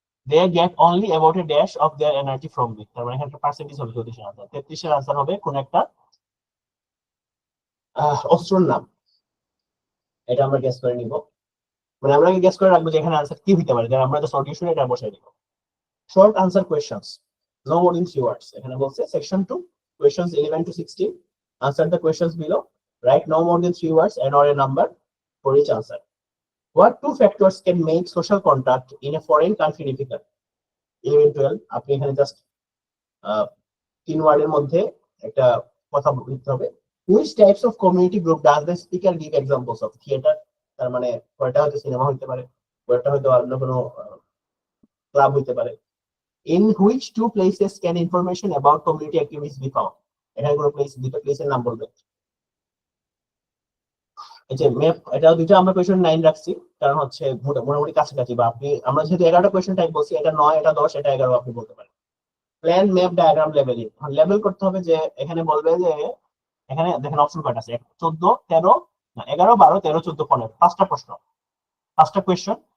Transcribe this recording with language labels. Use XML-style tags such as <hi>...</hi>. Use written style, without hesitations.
<en>They get only about a dash of their energy from it.</en> <bn>তার মানে এখানে percentage হবে 33 এর আনসার। 33 এর আনসার হবে কোন একটা অস্ত্রের নাম। এটা আমরা গেস করে নিব, মানে আমরা গেস করে রাখবো যে এখানে আনসার কি হতে পারে, আমরা তো সলিউশন এটা বসাই দিব। Short answer questions,</bn> <en>no more than 3 words.</en> <bn>এখানে বলছে section 2</bn> <en>questions 11 to 16. Answer the questions below. Write no more than 3 words and or a number for each answer. What 2 factors can make social contact in a foreign country difficult?</en> <bn>11 12 আপনি এখানে just 3 ওয়ার্ডের মধ্যে একটা কথা লিখতে হবে।</bn> <en>Which types of community group does the speaker give examples of?</en> <bn>Theater, তার মানে কয়টা হয়তো সিনেমা হইতে পারে, কয়টা হয়তো অন্য কোনো ক্লাব হইতে পারে।</bn> <en>In which 2 places can information about community activities be found?</en> <bn>এখানে কোনো দুটো প্লেসের নাম বলবে। এই যে ম্যাপ, এটা দুটো আমরা কোয়েশ্চন 9 রাখছি কারণ হচ্ছে মোটামুটি কাছাকাছি, বা আপনি আমরা যেহেতু 11টা কোয়েশ্চন টাইপ বলছি, এটা 9 এটা 10 এটা 11 আপনি বলতে পারেন। Plan map diagram leveling, level করতে হবে যে এখানে বলবে যে এখানে দেখেন অপশন কয়টা আছে, 14 13 না 11 12 13 14 15, 5টা প্রশ্ন 5টা কোয়েশ্চন।</bn>